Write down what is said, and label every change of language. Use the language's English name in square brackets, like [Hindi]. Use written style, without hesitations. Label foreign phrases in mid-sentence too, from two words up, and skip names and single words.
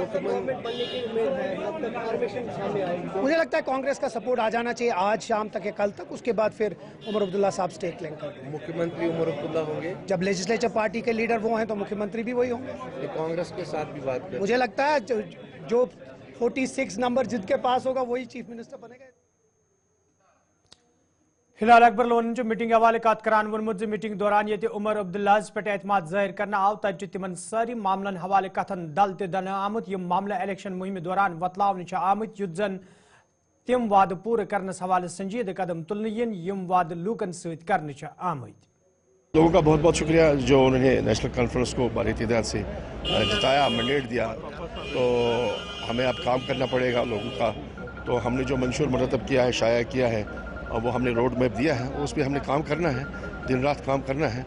[Hindi] मुझे लगता है कांग्रेस का सपोर्ट आ जाना चाहिए आज शाम तक या कल तक, उसके बाद फिर उमर अब्दुल्ला साहब स्टेक लेंगे कर मुख्यमंत्री उमर अब्दुल्ला होंगे। जब [English] legislature party [Hindi] के लीडर वो हैं तो मुख्यमंत्री भी वही होंगे। कांग्रेस के साथ भी बात करें। मुझे लगता है जो 46 नंबर जिसके पास होगा वही [English] chief minister [Hindi] बनेगा। [Kashmiri] हिलाल अकबर लोन मीटिंग हवाले कत करान वोनमुत मीटिंग दौरान ये उमर अब्दुल्ला पे एतमाद जाहिर करना आव तज तिमन सारी मामलन हवाले कथन दल तन आमुत यम मामला इलेक्शन मुहिम दौरान वतलावन आमुत युद्ध जन तिम वाद पूरे करनस हवाले संजीद कदम तुलन यन यम वाद लूकन सत करन आमुत। [Hindi] लोगों का बहुत बहुत शुक्रिया जो उन्होंने नेशनल कॉन्फ्रेंस को बड़ी तादाद से जिताया, मैंडेट दिया। तो हमें अब काम करना पड़ेगा लोगों का। तो हमने जो मंशूर मरतब किया है, शाया किया है और वो हमने [English] road map [Hindi] दिया है, उस पर हमने काम करना है, दिन रात काम करना है।